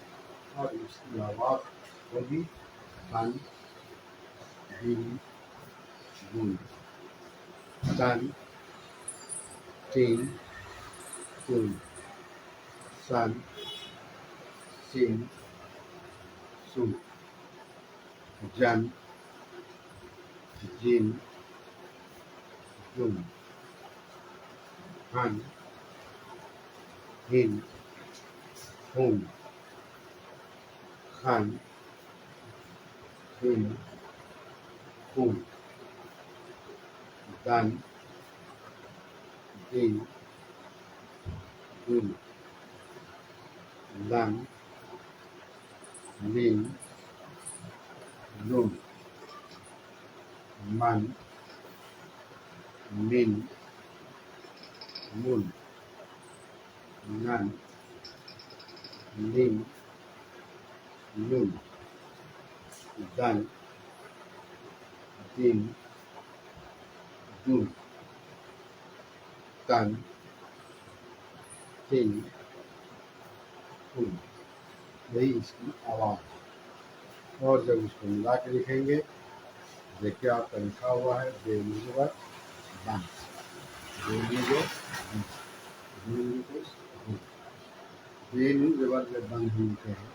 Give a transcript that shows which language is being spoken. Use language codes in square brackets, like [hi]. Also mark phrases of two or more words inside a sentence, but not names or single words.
[ur] اور اس کی آواز ہوگی تن دین گن تن تین تن سن سین سن جن جن جن ہن ہن ہن خن ہن خن دن دن دن لن لن لن من من من نن نن نن دن دن دن تن تن تن. یہی اس کی آواز. اور جب اس کو ملا کے لکھیں گے دیکھیے آپ کا لکھا ہوا ہے بے مزور بن بے مزور بے نون زبر میں بند ملتے ہیں.